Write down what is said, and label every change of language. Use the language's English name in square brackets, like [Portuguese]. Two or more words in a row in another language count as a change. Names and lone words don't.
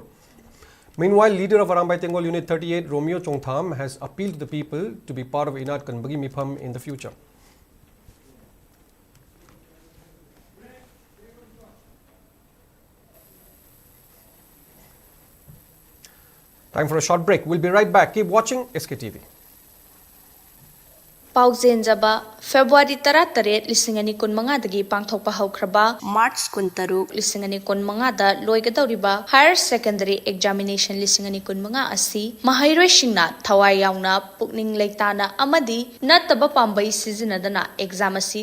[English] Meanwhile, leader of Arambai Tengol Unit 38, Romeo Chongtham, has appealed to the people to be part of [Manipuri] Inat Kanbagi Mipham [English] in the future. Time for a short break. We'll be right back. Keep watching SKTV. [Manipuri] Pauzenjaba February 13 lisingani kun manga dagi pangthokpa haukraba March kun taruk lisingani kun manga da loigadoriba [English] higher secondary examination [Manipuri] lisingani kun manga asi mahairoi singna thawai yauna pukning leitana amadi nataba pambai sizinadana exam asi